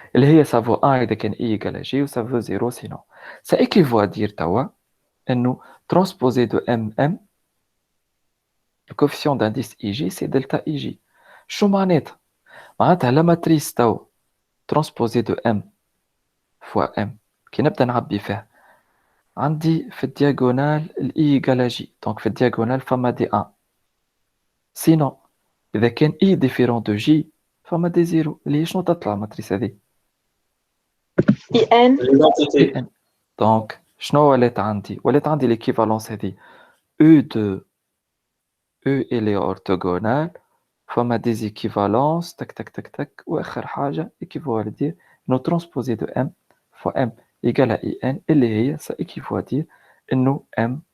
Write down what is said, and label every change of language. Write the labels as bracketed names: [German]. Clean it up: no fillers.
[French] Et ça vaut 1 et I égale à J ou ça vaut 0 sinon. Ça équivaut à dire que nous transposer de MM, le coefficient d'indice IJ, c'est delta IJ. [Arabic] شو معناتها؟ معناتها [French] la matrice transposée de M fois M qui [Arabic] نبدأ نعبي فيها عندي في الدياغونال [French] I égale à J. [Arabic] Donc في الدياغونال فما دي 1. Sinon, إذا كان I différent de J, فما دي 0 اللي هي شنو تطلع الماتريس هذه؟ [French] IN. [Arabic] Donc, شنو ولات عندي؟ ولات عندي l'équivalence هذه U de U [French] elle est orthogonale [Arabic] فما des équivalences tac tac tac tac وآخر حاجة équivaut à dire إنه transposé de M fois M égale à IN اللي هي ça équivaut à dire إنه M